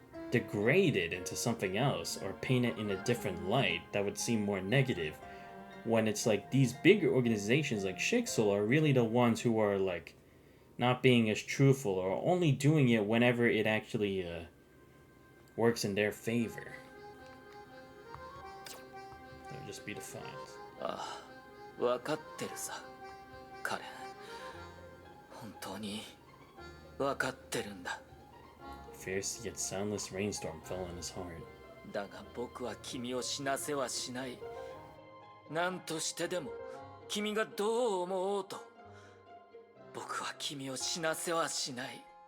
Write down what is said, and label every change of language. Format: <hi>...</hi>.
<en>degrade it into something else or paint it in a different light that would seem more negative, when it's like these bigger organizations like Shixel are really the ones who are like not being as truthful or only doing it whenever it actually works in their favor. That would just be the fines.</en> <ja>分かってるさ、カレン。本当に分かってるんだ。</ja> <en>Fierce yet soundless rainstorm fell on his heart.</en> <ja>だが僕は君を死なせはしない。何としてでも君がどう思おうと、僕は君を死なせはしない。</ja>